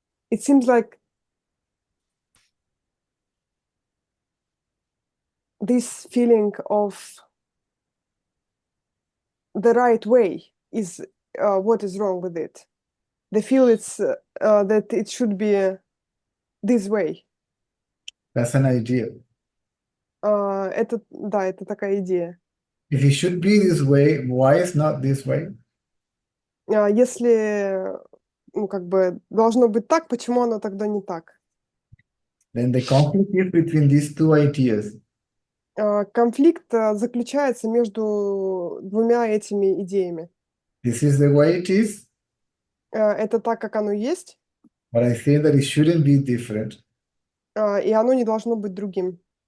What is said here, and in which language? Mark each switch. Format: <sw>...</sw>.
<en>It seems like this feeling of the right way is what is wrong with it. They feel it's that it should be this way. That's an idea.</en> <ru>Это такая идея.</ru> <en>If it should be this way, why is not this way?</en> <ru>Если, ну, как бы должно быть так, почему оно тогда не так?</ru> <en>Then the conflict is between these two ideas.</en> <ru>Конфликт заключается между двумя этими идеями.</ru> <en>This is the way it is.</en> <ru>Это так, как оно есть,</ru> <en>but I think that it shouldn't be different.</en> <ru>и оно не должно быть другим.</ru>